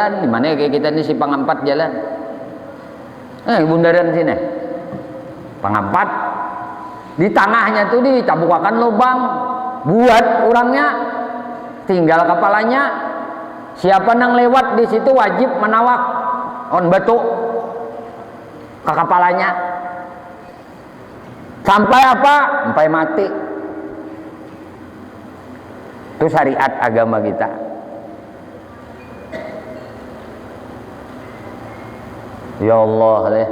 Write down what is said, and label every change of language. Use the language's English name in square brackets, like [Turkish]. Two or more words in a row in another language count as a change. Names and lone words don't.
[Indonesian] Di mana kayak kita ini simpang 4 jalan? Bundaran sini. Pangampat. Di tengahnya tuh dicabukakan lubang buat orangnya, tinggal kepalanya. Siapa yang lewat di situ wajib menawak on batu ke kepalanya sampai apa? Sampai mati. Itu syariat agama kita. Ya Allah deh.